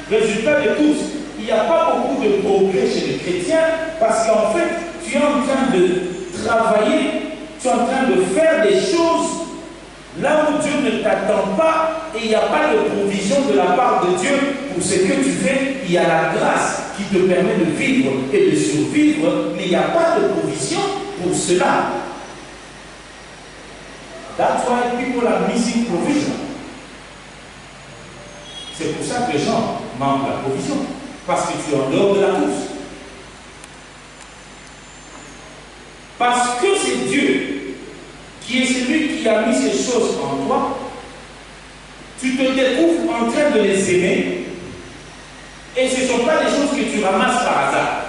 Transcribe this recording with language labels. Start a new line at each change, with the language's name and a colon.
French: Résultat des courses, il n'y a pas beaucoup de progrès chez les chrétiens parce qu'en fait, tu es en train de travailler, tu es en train de faire des choses là où Dieu ne t'attend pas et il n'y a pas de provision de la part de Dieu pour ce que tu fais. Il y a la grâce qui te permet de vivre et de survivre, mais il n'y a pas de provision pour cela.
English: That's why people are missing provision.
French: C'est pour ça que les gens manquent la provision, parce que tu es en dehors de la course. Parce que c'est Dieu qui est celui qui a mis ces choses en toi, tu te découvres en train de les aimer, et ce ne sont pas des choses que tu ramasses par hasard.